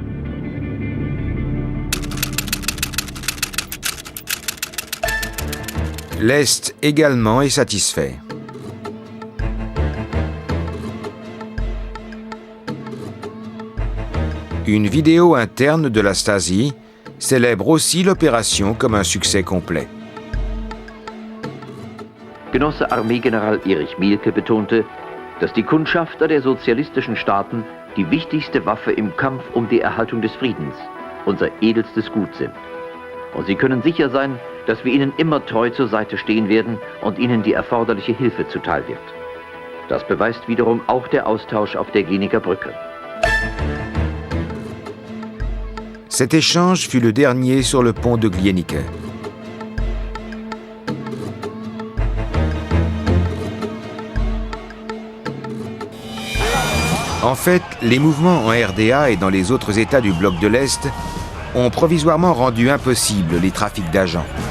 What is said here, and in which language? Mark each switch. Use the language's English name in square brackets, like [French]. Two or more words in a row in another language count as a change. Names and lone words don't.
[French] L'Est également est satisfait. Une vidéo interne de la Stasi célèbre aussi l'opération comme un succès complet. [German] Genosse Armeegeneral Erich Mielke betonte, dass die Kundschafter der sozialistischen Staaten die wichtigste Waffe im Kampf um die Erhaltung des Friedens, unser edelstes Gut sind. Und sie können sicher sein, dass wir ihnen immer treu zur Seite stehen werden und ihnen die erforderliche Hilfe zuteil wird. Das beweist wiederum auch der Austausch auf der Glienicker Brücke. [French] Cet échange fut le dernier sur le pont de Glienicke. En fait, les mouvements en RDA et dans les autres États du bloc de l'Est ont provisoirement rendu impossible les trafics d'agents.